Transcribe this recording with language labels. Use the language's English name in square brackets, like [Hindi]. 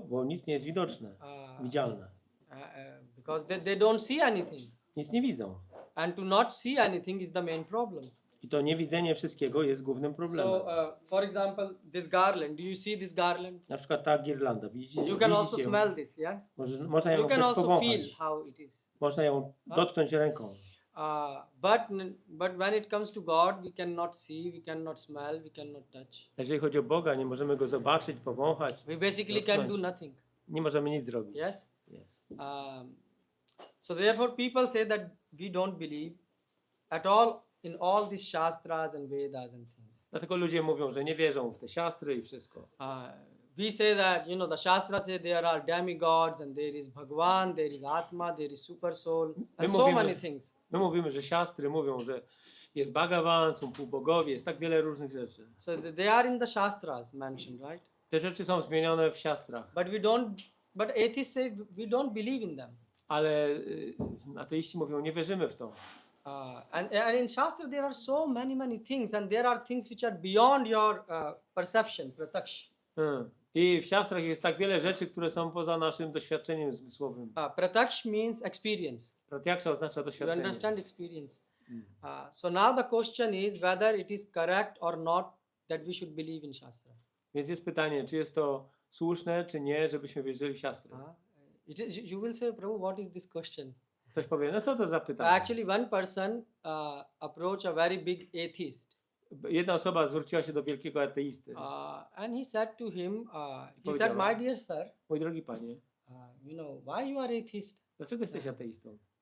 [Polish] Bo nic nie jest widoczne, widzialne. [English] Because they don't see anything. [Polish] Nic nie widzą. [English] And to not see anything is the main problem. [Polish] I to niewidzenie wszystkiego jest głównym problemem. [English] So, for example, this garland. Do you see this garland? [Polish] Na przykład ta girlanda, widzicie? [English] You can also [Polish] Widzicie ją? [English] smell this, yeah? [Polish] Można ją [English] You can [Polish] też [English] also feel [Polish] powąchać. [English] how it is. [Polish] Można ją dotknąć ręką. [English] But when it comes to God, we cannot see, we cannot smell, we cannot touch. [Polish] Jeżeli chodzi o Boga, nie możemy Go zobaczyć, powąchać. [English] We basically can do nothing. [Polish] Nie możemy nic zrobić. [English] Yes? Yes. So therefore people say that we don't believe at all in all these Shastras and Vedas and things. [Polish] Dlatego ludzie mówią, że nie wierzą w te siastry i wszystko. [English] We say that, the Shastras say there are demigods and there is Bhagwan, there is Atma, there is Super Soul, and so many things. [Polish] My mówimy, że siastry mówią, że jest Bhagavan, są półbogowie, jest tak wiele różnych rzeczy. [English] So they are in the Shastras mentioned, right? [Polish] Te rzeczy są zmienione w siastrach. [English] But atheists say we don't believe in them. [Polish] Ale ateiści mówią, nie wierzymy w to. [English] And in Shastra there are so many things, and there are things which are beyond your perception, prataksh. [Polish] I w siastrach jest tak wiele rzeczy, które są poza naszym doświadczeniem zmysłowym. [English] Prataksh means experience. [Polish] Pratyaksha oznacza [English] You [Polish] doświadczenie. [English] understand experience. So now the question is whether it is correct or not that we should believe in Shastra. [Polish] Więc jest pytanie, czy jest to słuszne, czy nie, żebyśmy wierzyli w siastry. [English] You will say, Prabhu, what is this question? [Polish] Ktoś powie, no co to za pytanie? [English] Actually, one person approached a very big atheist. [Polish] Jedna osoba zwróciła się do wielkiego ateisty. [English] And he said to him, he [Polish] Powiedziała, [English] said, my dear sir, [Polish] mój drogi panie, [English] why you are atheist? [Polish] dlaczego jesteś ateistą?